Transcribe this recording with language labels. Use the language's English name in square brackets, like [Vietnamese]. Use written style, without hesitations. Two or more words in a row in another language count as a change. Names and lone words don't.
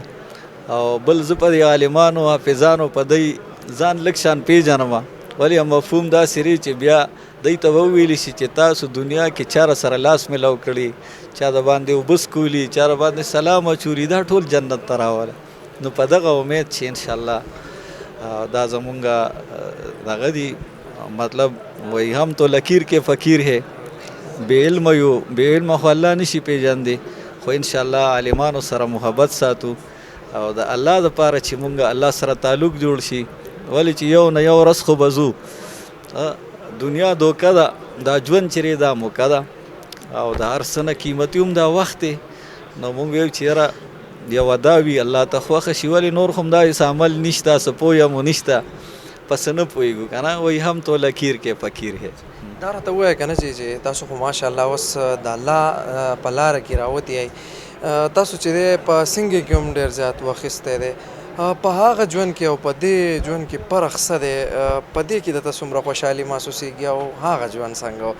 [Pashto] او بل زه په دې عالمانو حافظانو په دی ځان لږ شان پیژنم، ولې مفهوم داسې دی چې بیا دی ته به وویلی شي چې تاسو دنیا کې چا سره لاس میلاو کړي، چا د باندې اوبه څکولي، چا د باندې سلام اچولي، دا ټول جنت ته راوله. نو په دغه امید چې انشاءالله دا زمونږ دغه دی، مطلب [Urdu] وہی ہم تو لکیر کے فقیر ہے، [Pashto] بے علم یو، بے علم خو الله نشي پیژندی، خو انشاءالله عالمانو سره محبت ساتو او د الله دپاره چې مونږ الله سره تعلق جوړ شي. ولې چې یو نه یو ورځ خو به ځو، دنیا دوکه ده، دا ژوند چې دی دا موکه ده او د هر څه نه قیمتي هم دا وخت دی. نو مونږ ویو چې یاره یوه دا وي الله ته خوښه شي، ولې نور خو هم داسې عمل نشته، څه پوه یم نشته، پس نه پوهېږو که نه، وایي [Urdu] هم تو لکیر کې فقیر ہے. [Pashto] دا راته ووایه که نه چې تاسو خو ماشاءالله اوس د الله په لاره کې راوتي یئ. تاسو چې دی په سنګي کې هم ډېر زیات واخیستی دی. په هغه ژوند کې او په دې ژوند کې فرق څه دی؟ په دې کې درته څومره خوشحالي محسوسېږي او هغه ژوند څنګه و؟